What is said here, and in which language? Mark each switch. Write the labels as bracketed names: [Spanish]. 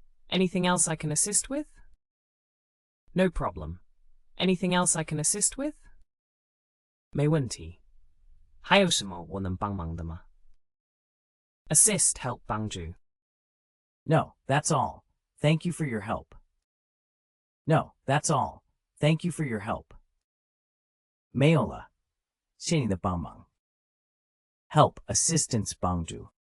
[English] Anything else I can assist with? No problem. Anything else I can assist with? [Chinese] 没问题。还有什么我能帮忙的吗？ [English] Assist help 帮助。 No, that's all. Thank you for your help. No, that's all. Thank you for your help. [Chinese] 没有了，谢谢你的帮忙。 [English] Help, assistance 帮助。